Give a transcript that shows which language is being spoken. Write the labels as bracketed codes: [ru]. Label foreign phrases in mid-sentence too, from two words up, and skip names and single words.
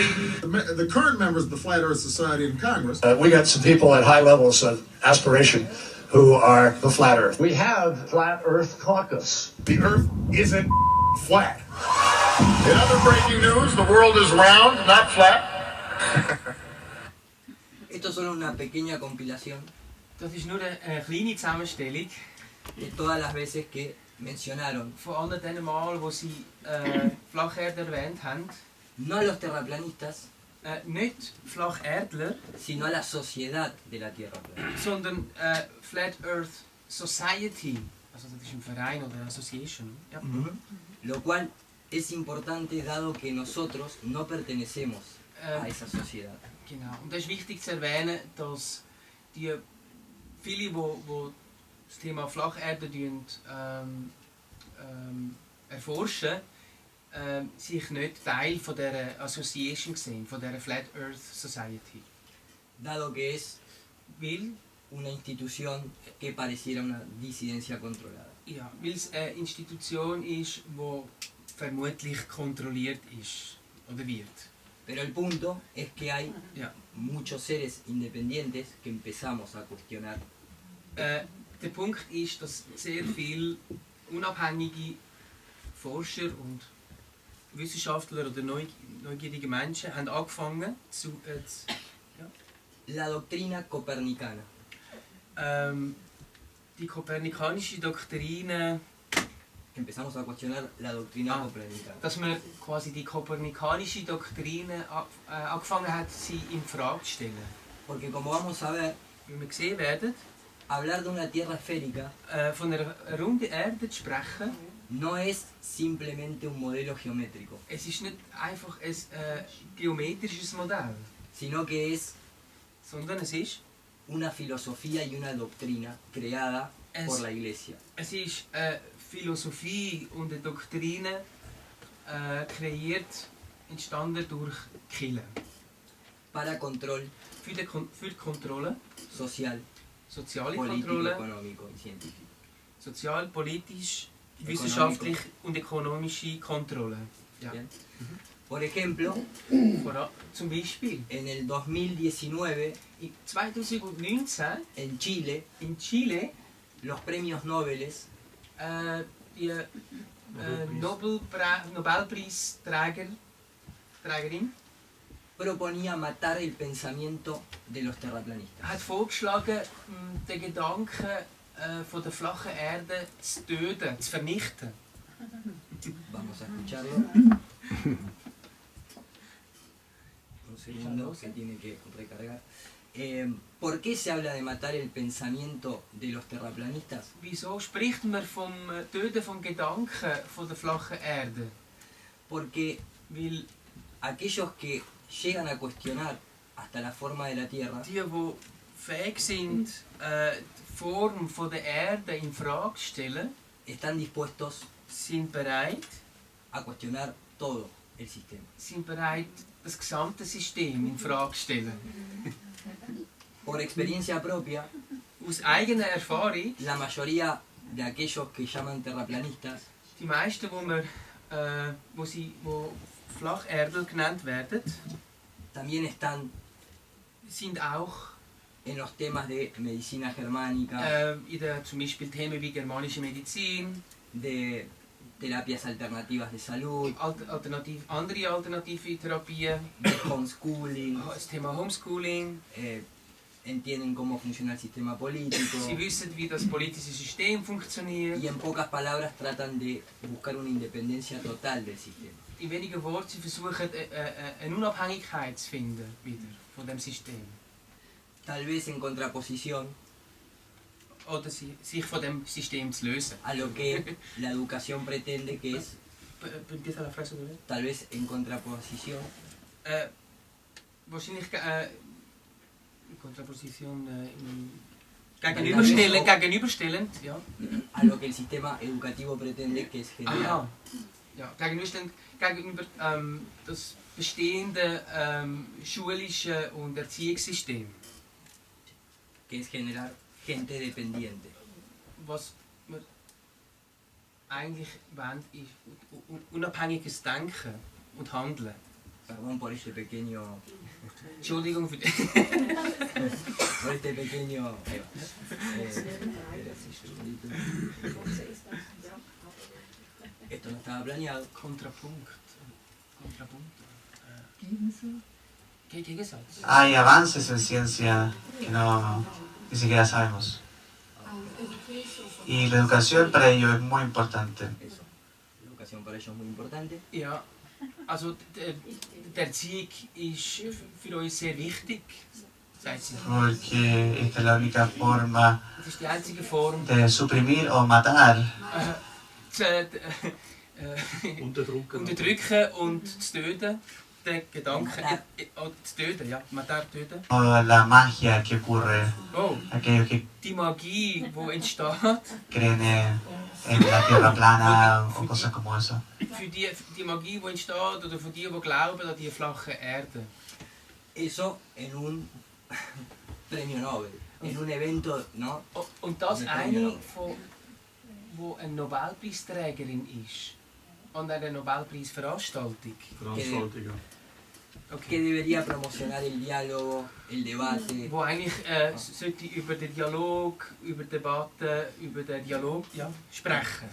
[en] The current members of the Flat Earth Society in Congress, We got some people at high levels of aspiration who are the Flat Earth. We have Flat Earth Caucus. the Earth isn't flat. In other breaking news, the world is round, not flat. [es] Esto es solo una pequeña compilación [de] Das ist nur eine kleine Zusammenstellung [es] de todas las veces que mencionaron [de] von allen den Mal, wo sie Flacherde erwähnt haben. [es] no a los terraplanistas, [de] Nicht Flacherdler, [es] sino a la sociedad de la Tierra plana. [de] sondern Flat Earth Society. Also das ist ein Verein oder eine Association. Ja. [es] Lo cual es importante dado que nosotros no pertenecemos a Ähm, esa sociedad. [de] Genau. Und es ist wichtig zu erwähnen, dass die viele, die das Thema Flacherde erforschen, sich nicht Teil von dieser Association sehen, von dieser Flat Earth Society. [es] dado que es [de] Weil, [es] una institución que pareciera una disidencia controlada. [de] ja, weil es eine Institution ist, die vermutlich kontrolliert ist oder wird. [es] Pero el punto es que hay [de] Ja. [es] muchos seres independientes que empezamos a cuestionar [de] Der Punkt ist, dass sehr viele unabhängige Forscher und Wissenschaftler oder neugierige Menschen haben angefangen [es] la doctrina copernicana. [de] Die kopernikanische Doktrine, [es] Empezamos a cuestionar la doctrina copernicana. [de] dass man quasi die kopernikanische Doktrine angefangen hat, sie in Frage zu stellen. [es] Porque como vamos a ver, [de] Wie wir sehen werden, [es] hablar de una tierra esférica [de] von einer runden Erde zu sprechen, [es] no es simplemente un modelo geométrico, [de] es ist nicht einfach ein geometrisches Modell, [es] sino que es [de] sondern es ist [es] una filosofía y una doctrina creada por la Iglesia. [de] Es ist eine Philosophie und eine Doktrine kreiert, entstanden durch die Kirche. [es] Para control [de] Für die Kontrolle, [es] social, [de] soziale [es] político, [de] Kontrolle, [es] económico y científico. [de] sozial, politisch, wissenschaftlich und ökonomische Kontrolle. Ja. [es] Bien. Por ejemplo, [de] Zum Beispiel [es] en el 2019 [de] in 2019 [es] en Chile, [de] in Chile [es] los premios Nobel [de] die Nobelpreisträgerin [es] proponía matar el pensamiento de los terraplanistas. [de] hat vorgeschlagen, den Gedanken von der flachen Erde zu töten, zu vernichten. [es] Vamos a escucharlo. Un segundo que tiene que recargar. ¿Por qué se habla de matar el pensamiento de los terraplanistas? [de] Wieso spricht man vom Töten vom Gedanken von der flachen Erde? [es] Porque [de] Weil [es] aquellos que llegan a cuestionar hasta la forma de la Tierra [de] die fähig sind, die Form von der Erde in Frage zu stellen, [es] están dispuestos [de] sind bereit, [es] todo el sistema. [de] sind bereit, das gesamte System in Frage zu stellen. [es] Por experiencia propia, [de] Aus eigener Erfahrung, [es] la mayoría de aquellos que llaman terraplanistas [de] die meisten, wo Flacherdel genannt werden, [es] también están [de] sind auch [es] en los temas de medicina germánica, [de] zum Beispiel Themen wie germanische Medizin, [es] de terapias alternativas de salud, [de] andere alternative Therapien, [es] de homeschooling, [de] das Thema Homeschooling. [es] entienden cómo funciona el sistema político [de] Sie wissen, wie das politische System funktioniert. [es] y en pocas palabras tratan de buscar una independencia total del sistema. [de] In wenigen Worten, sie versuchen eine Unabhängigkeit zu finden wieder von dem System. [es] Tal vez en contraposición [de] Oder sich von dem System zu lösen. [es] a lo que la educación pretende, que es Empieza la frase, oder? tal vez en contraposición [de] Wahrscheinlich Kontraposition gegenüberstellend, ja. [es] a lo que el sistema educativo pretende, que es generar [de] Ja, gegenüber das bestehende schulische und Erziehungssystem. [es] que es generar gente dependiente. [de] Was wir eigentlich wollen, ist unabhängiges Denken und Handeln. [es] Perdón por este pequeño [de] Entschuldigung für [es] por este pequeño esto no estaba planeado. [de] Kontrapunkt. Gegensatz. [es] Hay avances en ciencia que ni siquiera sabemos. Y la educación para ello es muy importante. Eso. La educación para ellos es muy importante. [de] Ja, also die Erziehung ist für uns sehr wichtig, sagt sie. [es] Porque esta es la única forma [de] Das ist die einzige Form, [es] de suprimir o matar [de] unterdrücken und zu töten, den Gedanken, zu töten, ja, matar, töten. [es] la magia que ocurre. Oh, Aquellos que [de] die Magie, die entsteht, [es] creen en la tierra plana o cosas como eso. [de] für die Magie, die entsteht, oder für die glauben an die flache Erde. [es] Eso en un premio Nobel, en un evento, ¿no? [de] Und das Mit eine, Premio von, wo eine Nobelpreisträgerin ist, an einer Nobelpreisveranstaltung. Veranstaltung, ja. [es] Que debería promocionar el diálogo, el debate, [de] Wo eigentlich sollte über den Dialog, über Debatten, über den Dialog sprechen.